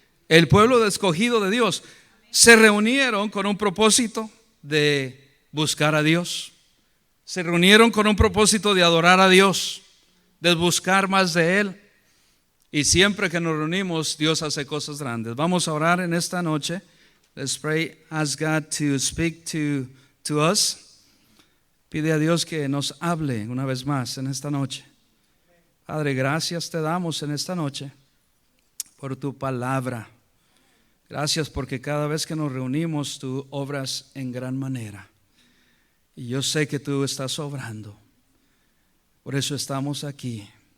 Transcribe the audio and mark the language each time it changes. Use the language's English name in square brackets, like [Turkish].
[Spanish] El pueblo escogido de Dios. Se reunieron con un propósito de buscar a Dios. Se reunieron con un propósito de adorar a Dios, de buscar más de Él. Y siempre que nos reunimos, Dios hace cosas grandes. Vamos a orar en esta noche. [English] Let's pray, ask God to speak to us. [Spanish] Pide a Dios que nos hable una vez más en esta noche. Padre, gracias te damos en esta noche por tu palabra. Gracias porque cada vez que nos reunimos tú obras en gran manera. Y yo sé que tú estás obrando. Por eso estamos aquí.